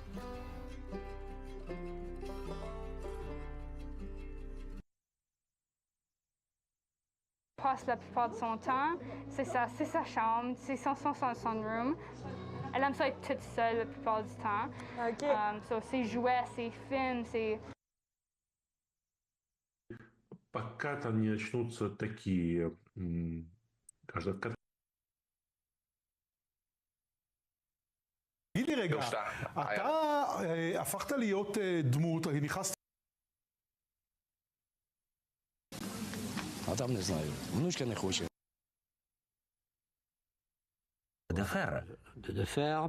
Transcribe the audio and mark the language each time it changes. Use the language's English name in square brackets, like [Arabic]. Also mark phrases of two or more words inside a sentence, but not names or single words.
[French] Passe la plupart de son temps, c'est sa chambre, c'est son room. Elle aime ça être toute seule la plupart du temps. So ses jouets, ses films, ses... [Russian] Пока там не начнутся такие, [Hebrew] תגיד לי רגע, אתה הפכת להיות דמות, נכנסת... [Ukrainian] А там не знаю, внучка не хоче. Дефер.